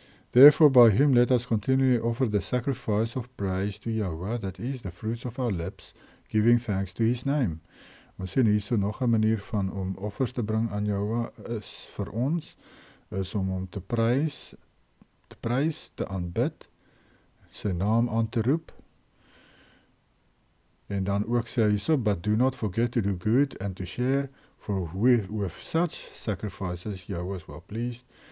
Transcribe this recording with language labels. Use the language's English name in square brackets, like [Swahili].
[English] Therefore by him let us continually offer the sacrifice of praise to Yahuwah, that is the fruits of our lips, giving thanks to his name. [Afrikaans] Ons sien hier so nog 'n manier van om offers te bring aan Yahuwah is vir ons, is om hom te prys, te aanbid, sy naam aan te roep. En dan ook sê hy hierso, [English] but do not forget to do good and to share, for with such sacrifices Yahuwah is well pleased.